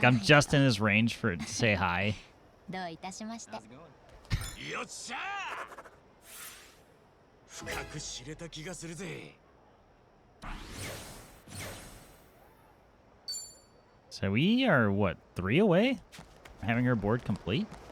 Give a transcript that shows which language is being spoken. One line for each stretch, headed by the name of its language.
English: Like, I'm just in his range for it to say hi.
Japanese: どういたしまして。よっしゃー。深く知れた気がするぜ。
English: So we are, what, 3 away from having her board complete?